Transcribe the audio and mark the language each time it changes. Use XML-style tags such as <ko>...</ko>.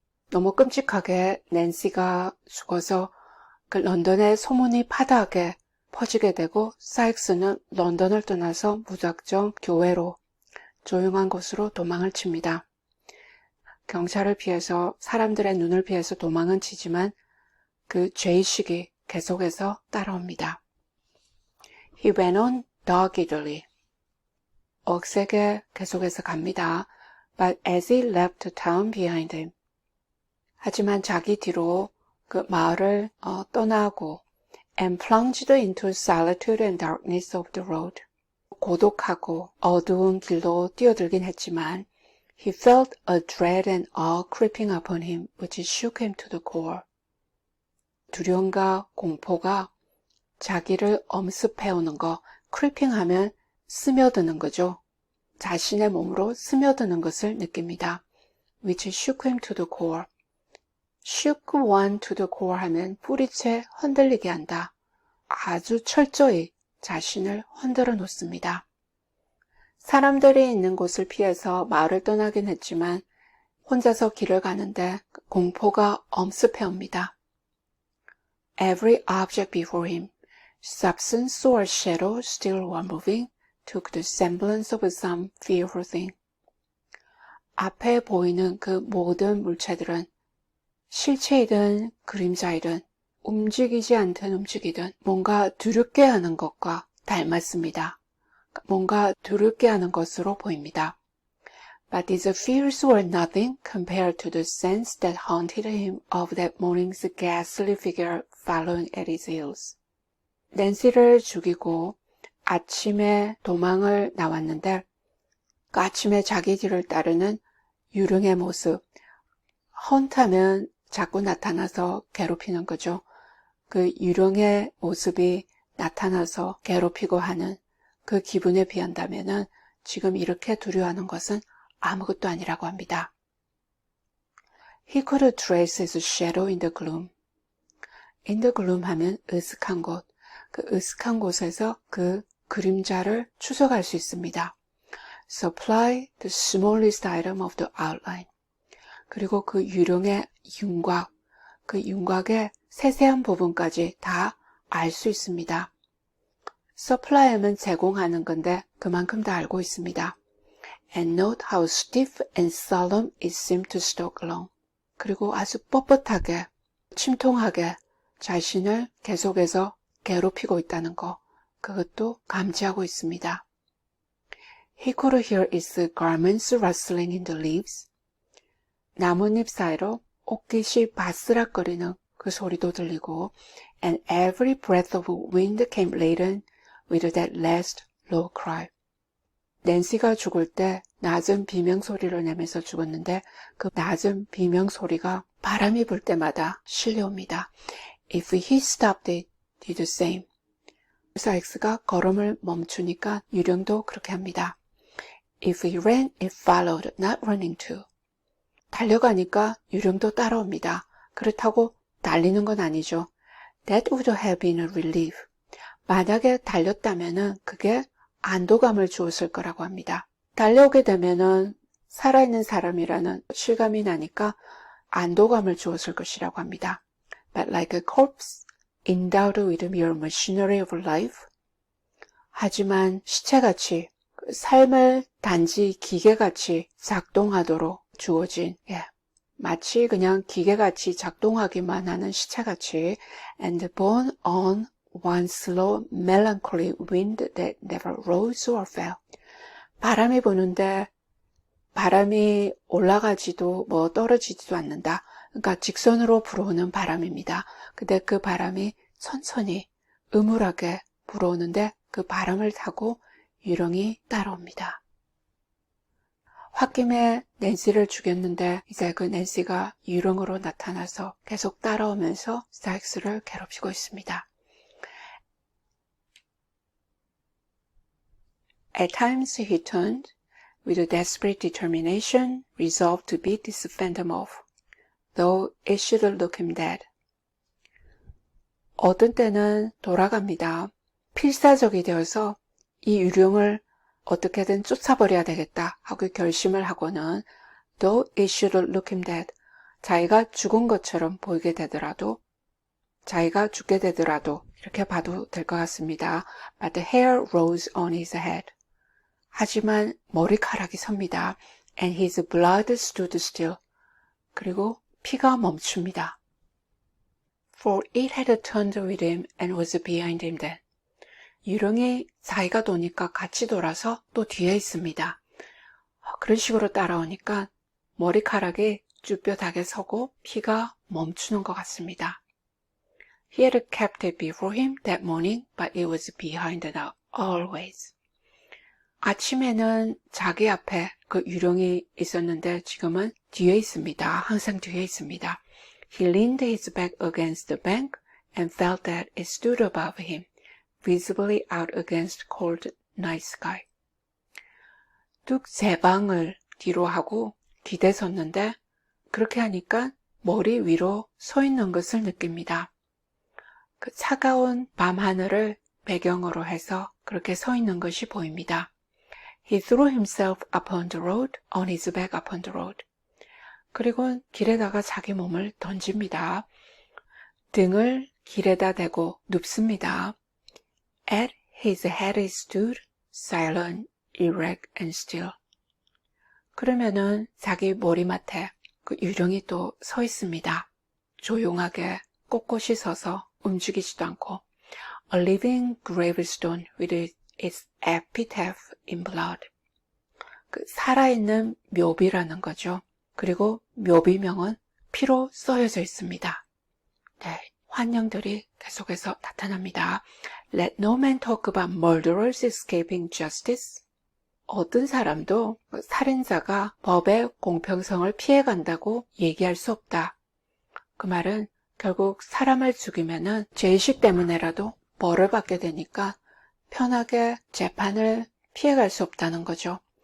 <ko>너무 끔찍하게 낸시가 죽어서 그 런던의 소문이 파다하게 퍼지게 되고 사익스는 런던을 떠나서 무작정 교외로 조용한 곳으로 도망을 칩니다. 경찰을 피해서 사람들의 눈을 피해서 도망은 치지만 그 죄의식이 계속해서 따라옵니다.</ko> <en>He went on doggedly.</en> <ko>억세게 계속해서 갑니다.</ko> <en>But as he left the town behind him.</en> <ko>하지만 자기 뒤로 그 마을을 떠나고</ko> <en>and plunged into solitude and darkness of the road.</en> <ko>고독하고 어두운 길로 뛰어들긴 했지만</ko> <en>he felt a dread and awe creeping upon him which shook him to the core.</en> <ko>두려움과 공포가 자기를 엄습해오는 거, creeping 하면 스며드는 거죠. 자신의 몸으로 스며드는 것을 느낍니다.</ko> <en>which shook him to the core. shook one to the core</en> <ko>하면 뿌리채 흔들리게 한다. 아주 철저히 자신을 흔들어 놓습니다. 사람들이 있는 곳을 피해서 마을을 떠나긴 했지만 혼자서 길을 가는데 공포가 엄습해옵니다.</ko> <en>Every object before him, substance or shadow still were moving, took the semblance of some fearful thing.</en> <ko>앞에 보이는 그 모든 물체들은 실체이든 그림자이든 움직이지 않든 움직이든 뭔가 두렵게 하는 것과 닮았습니다. 뭔가 두렵게 하는 것으로 보입니다.</ko> <en>But these fears were nothing compared to the sense that haunted him of that morning's ghastly figure following at his heels.</en> <ko>낸시를 죽이고 아침에 도망을 나왔는데 그 아침에 자기 뒤를 따르는 유령의 모습, 헌트하면 자꾸 나타나서 괴롭히는 거죠. 그 유령의 모습이 나타나서 괴롭히고 하는 그 기분에 비한다면은 지금 이렇게 두려워하는 것은 아무것도 아니라고 합니다.</ko> <en>He could trace his shadow in the gloom. In the gloom</en> <ko>하면 으슥한 곳, 그 으슥한 곳에서 그 그림자를 추적할 수 있습니다.</ko> <en>Supply the smallest item of the outline.</en> <ko>그리고 그 유령의 윤곽, 그 윤곽의 세세한 부분까지 다 알 수 있습니다. supply하면 제공하는 건데 그만큼 다 알고 있습니다.</ko> <en>And note how stiff and solemn it seemed to stalk along.</en> <ko>그리고 아주 뻣뻣하게, 침통하게 자신을 계속해서 괴롭히고 있다는 거, 그것도 감지하고 있습니다.</ko> <en>He could hear its garments rustling in the leaves.</en> <ko>나뭇잎 사이로 옷깃이 바스락거리는 그 소리도 들리고</ko> <en>and every breath of wind came laden with that last low cry.</en> <ko>낸시가 죽을 때 낮은 비명소리를 내면서 죽었는데 그 낮은 비명소리가 바람이 불 때마다 실려옵니다.</ko> <en>If he stopped it, did the same.</en> <ko>사익스가 걸음을 멈추니까 유령도 그렇게 합니다.</ko> <en>If he ran, it followed, not running to.</en> <ko>달려가니까 유령도 따라옵니다. 그렇다고 달리는 건 아니죠.</ko> <en>That would have been a relief.</en> <ko>만약에 달렸다면은 그게 안도감을 주었을 거라고 합니다. 달려오게 되면은 살아있는 사람이라는 실감이 나니까 안도감을 주었을 것이라고 합니다.</ko> <en>But like a corpse endowed with mere machinery of life.</en> <ko>하지만 시체같이 삶을 단지 기계같이 작동하도록 주어진, 마치 그냥 기계같이 작동하기만 하는 시체같이,</ko> <en>and borne on one slow melancholy wind that never rose or fell.</en> <ko>바람이 부는데 바람이 올라가지도 떨어지지도 않는다. 그러니까 직선으로 불어오는 바람입니다. 근데 그 바람이 천천히 음울하게 불어오는데 그 바람을 타고 유령이 따라옵니다. 홧김에 낸시를 죽였는데 이제 그 낸시가 유령으로 나타나서 계속 따라오면서 스타익스를 괴롭히고 있습니다.</ko> <en>At times he turned with desperate determination, resolved to beat this phantom off, though it should look him dead.</en> <ko>어떤 때는 돌아갑니다. 필사적이 되어서 이 유령을 어떻게든 쫓아버려야 되겠다 하고 결심을 하고는</ko> <en>though it should look him dead,</en> <ko>자기가 죽은 것처럼 보이게 되더라도, 자기가 죽게 되더라도 이렇게 봐도 될 것 같습니다.</ko> <en>But the hair rose on his head.</en> <ko>하지만 머리카락이 섭니다.</ko> <en>And his blood stood still.</en> <ko>그리고 피가 멈춥니다.</ko> <en>For it had turned with him and was behind him then.</en> <ko>유령이 자기가 도니까 같이 돌아서 또 뒤에 있습니다. 그런 식으로 따라오니까 머리카락이 쭈뼛하게 서고 피가 멈추는 것 같습니다.</ko> <en>He had kept it before him that morning, but it was behind now, always.</en> <ko>아침에는 자기 앞에 그 유령이 있었는데 지금은 뒤에 있습니다. 항상 뒤에 있습니다.</ko> <en>He leaned his back against the bank and felt that it stood above him, visibly out against cold night sky.</en> <ko>뚝 세 방을 뒤로 하고 기대 섰는데 그렇게 하니까 머리 위로 서 있는 것을 느낍니다. 그 차가운 밤 하늘을 배경으로 해서 그렇게 서 있는 것이 보입니다.</ko> <en>He threw himself upon the road, on his back upon the road.</en> <ko>그리고 길에다가 자기 몸을 던집니다. 등을 길에다 대고 눕습니다.</ko> <en>At his head he stood, silent, erect and still.</en> <ko>그러면은 자기 머리맡에 그 유령이 또 서 있습니다. 조용하게 꼿꼿이 서서 움직이지도 않고.</ko> <en>A living gravestone with its epitaph in blood.</en> <ko>그 살아있는 묘비라는 거죠. 그리고 묘비명은 피로 써여져 있습니다. 네, 환영들이 계속해서 나타납니다.</ko> <en>Let no man talk about murderers escaping justice.</en> <ko>어떤 사람도 살인자가 법의 공평성을 피해간다고 얘기할 수 없다. 그 말은 결국 사람을 죽이면은 죄의식 때문에라도 벌을 받게 되니까 편하게 재판을 피해갈 수 없다는 거죠.</ko>